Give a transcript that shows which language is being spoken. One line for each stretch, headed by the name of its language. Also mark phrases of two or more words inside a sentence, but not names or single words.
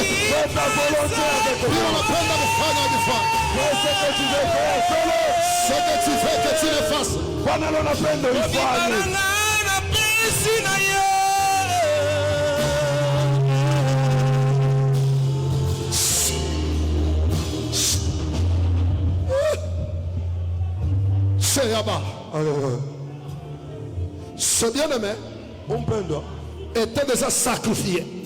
Swahili: Vile unapenda kufanya vifanye.
French: Ce que tu fais que tu le fasses.
Swahili: Bwana unapenda ufanye.
French: C'est Yaba. Ce bien-aimé était déjà sacrifié.